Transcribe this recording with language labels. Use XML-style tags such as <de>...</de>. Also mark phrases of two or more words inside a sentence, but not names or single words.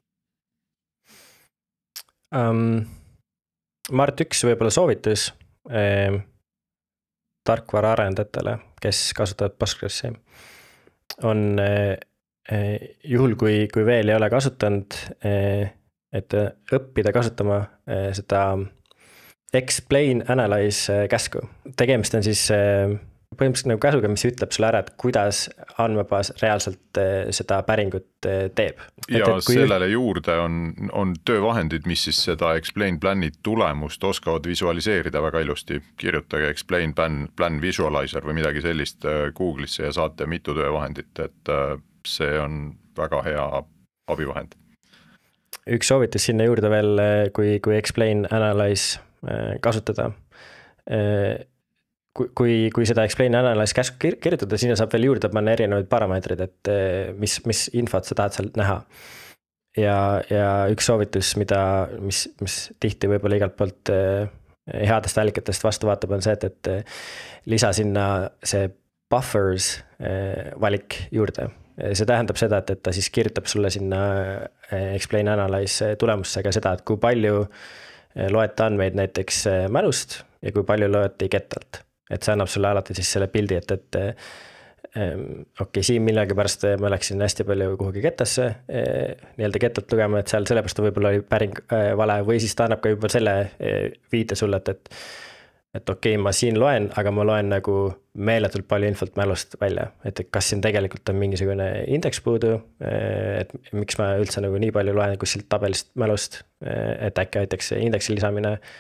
<et>Mart, üks võib-olla soovitus tarkvara arendajatele, kes kasutavad Postgresi, on juhul, kui veel ei ole kasutanud, et õppida kasutama seda</et> <en>explain analyze</en> <et>käsku. Tegemist on siis põhimõtteliselt nagu käsuga, mis ütleb sulle ära, et kuidas andmebaas reaalselt seda päringut teeb. Ja sellele juurde on töövahendid, mis siis seda</et> <en>explain plan'i</en> <et>tulemust oskavad visualiseerida väga ilusti. Kirjutage</et> <en>explain plan visualizer</en> <et>või midagi sellist Google'isse ja saate mitu töövahendit, et see on väga hea abivahend. Üks soovitus sinna juurde veel, kui</et> <en>explain analyze</en> <et>kasutada. Kui seda</et> <en>explain analyze</en> <et>käsku kirjutada, sinna saab veel juurde panna erinevaid parameetrid, et mis infot sa tahad sealt näha. Ja üks soovitus, mis tihti võib-olla igalt poolt headest allikatest vastu vaatab, on see, et lisa sinna see buffers valik juurde. See tähendab seda, et ta siis kirjutab sulle sinna</et> <en>explain analyze</en> <et>tulemusse ka seda, et kui palju loete andmeid näiteks mälust ja kui palju loete gettalt. Et see annab sulle alati siis selle pildi, et okei, siin millegi pärast ma läksin hästi palju kuhugi gettasse, nii-öelda gettalt lugema, et seal sellepärast võib-olla oli päring vale või siis ta annab ka juba selle viite sulle, et okei, ma siin loen, aga ma loen nagu meeletult palju infot mälust välja, et kas siin tegelikult on mingisugune indeks puudu, et miks ma üldse nagu nii palju loen kuskilt tabelist mälust, et äkki aitaks indeksi lisamine.</et>